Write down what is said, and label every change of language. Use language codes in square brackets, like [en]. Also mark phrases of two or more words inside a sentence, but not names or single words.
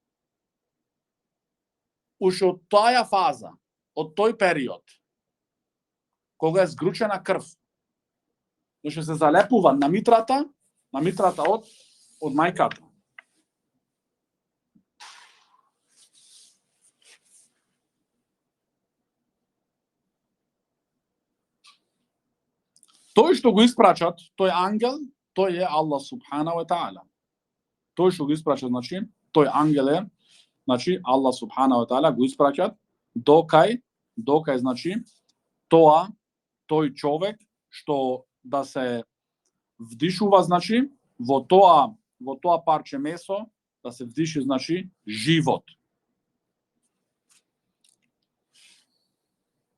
[mk] Уште од таја фаза, од тој период, кога е згручена крв, уште се залепува на митрата од мајката. Тој што го испрачат, тој ангел, тој е Аллах [ar] سبحانه وتعالى. [mk] Тој што го испрачат, значи, тој ангел е, значи, Аллах [ar] سبحانه وتعالى [mk] го испрачат докај, значи, тој човек што да се вдишува, значи, во тоа парче месо, да се вдиши, значи, живот.